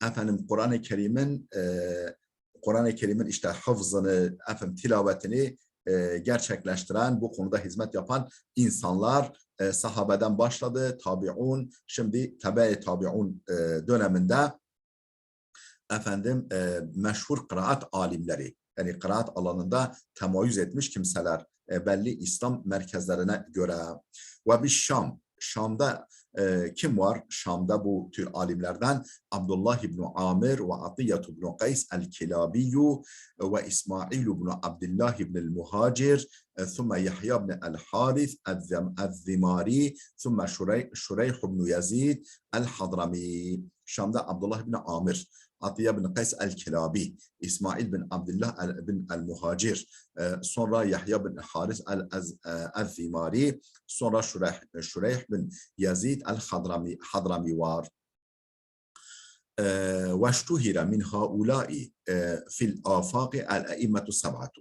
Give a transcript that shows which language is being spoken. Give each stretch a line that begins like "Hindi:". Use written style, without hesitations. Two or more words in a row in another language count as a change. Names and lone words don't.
Turkish: Kur'an-ı Kerim'in işte hafızını, tilavetini gerçekleştiren, bu konuda hizmet yapan insanlar sahabeden başladı, tabi'un, şimdi tebe-i tabi'un döneminde meşhur kıraat alimleri, yani kıraat alanında temayüz etmiş kimseler belli İslam merkezlerine göre. Ve bir Şam'da kim var? Şam'da bu tür alimlerden Abdullah ibn Amir ve Atiyat ibn Qays el-Kilabiyyu ve İsmail ibn Abdullah ibn el-Muhacir,
Arabic: ثم يحيى بن الحارث الذماري, ثم شريح بن يزيد الحضرمي.
Turkish: Şam'da Abdullah ibn Amir, Atiye bin Qays el-Kilabi, İsmail bin Abdullah bin el-Muhacir, sonra Yahya bin Haris el-Zimari, sonra Şureyh bin Yazid el-Hadrami var.
Arabic: واشتهر من هؤلاء في الآفاق الأئمة السبعة.